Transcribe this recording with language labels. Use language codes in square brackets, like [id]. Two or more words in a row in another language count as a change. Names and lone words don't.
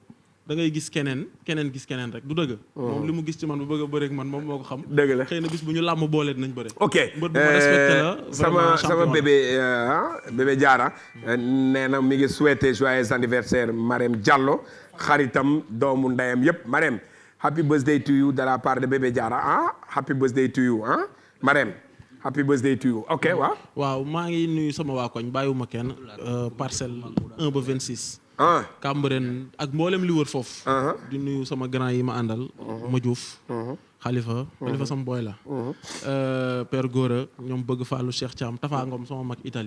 [wo] da ngay gis keneen gis keneen rek du dëgg. moom li mu gis ci man bu bëgg a bëreeg man moom moo ko xam. dëgg la xëy na bis bu ñu làmb boole dinañ bëre. ok mbër bu ma respecté la sama bébé Diarra nee na mi ngi souhaité [fr] joyeux anniversaire [wo] Marème Diallo xaritam doomu ndeyam yëpp Marème [en] happy birthday to you [fr] de la part de [wo] bébé Diarra [en] happy birthday to you [wo] Marème [en] happy birthday to you [wo] ok waaw. waaw maa ngi nuyu sama waa koñ bàyyiwuma kenn parcelle 1 ba 26. Cambérène ak mboolem li wër foofu. di nuyu sama grand yi ma àndal. ma Diouf. Khalifa sama boy la. Père Gora ñoom bëgg Fallou Cheikh Thiam Tafa Ngom sama mag Italie.